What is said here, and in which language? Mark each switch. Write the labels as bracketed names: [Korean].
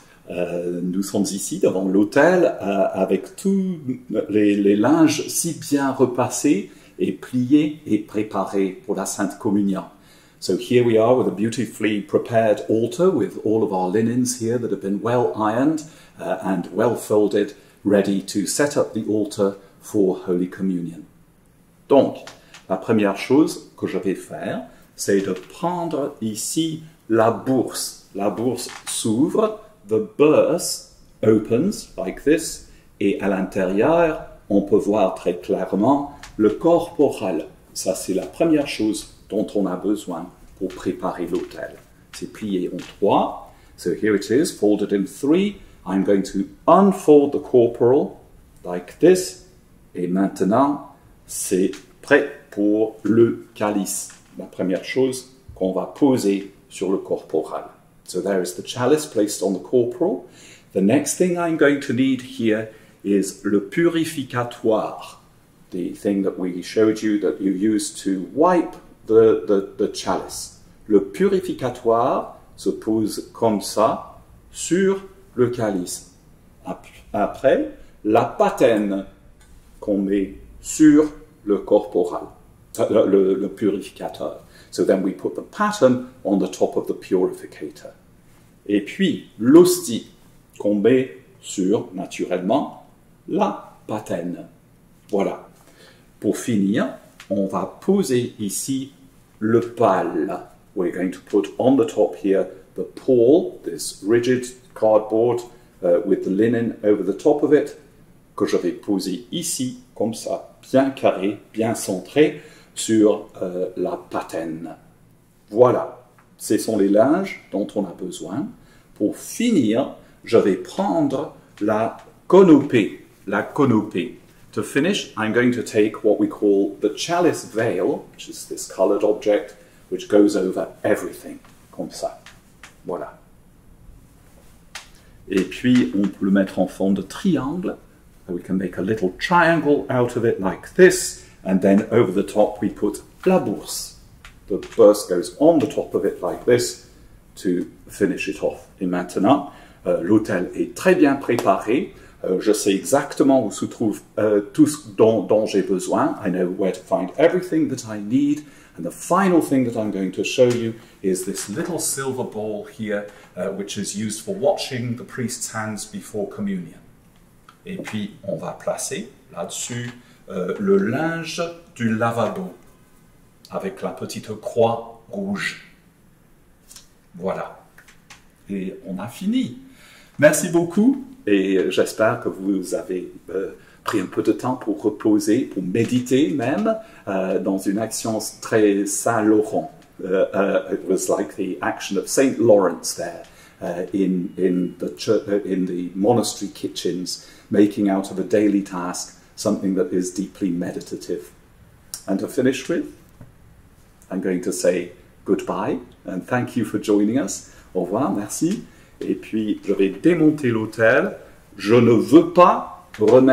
[French] Nous sommes ici devant l'autel avec tous les linges si bien repassés et pliés et préparés pour la Sainte Communion. [English] So here we are with a beautifully prepared altar with all of our linens here that have been well ironed and well folded, ready to set up the altar for Holy Communion. [French] Donc, la première chose que je vais faire, c'est de prendre ici la bourse. La bourse s'ouvre. [English] The burse opens like this, [French] et à l'intérieur, on peut voir très clairement le corporal. Ça, c'est la première chose dont on a besoin pour préparer l'autel. C'est plié en trois. [English] So here it is, folded in three. I'm going to unfold the corporal like this. [French] Et maintenant, c'est prêt pour le calice. La première chose qu'on va poser sur le corporal. [English] So there is the chalice placed on the corporal. The next thing I'm going to need here is le purificatoire, the thing that we showed you that you use to wipe the chalice. [French] Le purificatoire se pose comme ça sur le calice. Après, la patène qu'on met sur le corporal, le purificateur. [English] So then we put the pattern on the top of the purificator. [French] Et puis, l'hostie qu'on met sur, naturellement, la patène. Voilà. Pour finir, on va poser ici le pal. [English] We're going to put on the top here the pall, this rigid cardboard with the linen over the top of it, [French] que je vais poser ici, comme ça, bien carré, bien centré, sur la patène. Voilà. Ce sont les linges dont on a besoin. Pour finir, je vais prendre la canopée. La canopée. [English] To finish, I'm going to take what we call the chalice veil, which is this colored object, which goes over everything, [French] comme ça. Voilà. Et puis, on peut le mettre en forme de triangle. [English] We can make a little triangle out of it like this, and then over the top we put la bourse. The burse goes on the top of it like this to finish it off. [French] Et maintenant, l'autel est très bien préparé. Je sais exactement où se trouve tout ce dont j'ai besoin. [English] I know where to find everything that I need. And the final thing that I'm going to show you is this little silver ball here, which is used for washing the priest's hands before communion. [French] Et puis, on va placer là-dessus le linge du lavabo avec la petite croix rouge. Voilà. Et on a fini. Merci beaucoup et j'espère que vous avez pris un peu de temps pour reposer, pour méditer même, dans une action très Saint-Laurent. [English] It was like the action of Saint Lawrence there in the monastery kitchens, making out of a daily task something that is deeply meditative. And to finish with, I'm going to say goodbye and thank you for joining us. [French] Au revoir, merci. Et puis, je vais démonter l'autel. Je ne veux pas remettre l'hostie dans la boîte parce que je l'ai touché.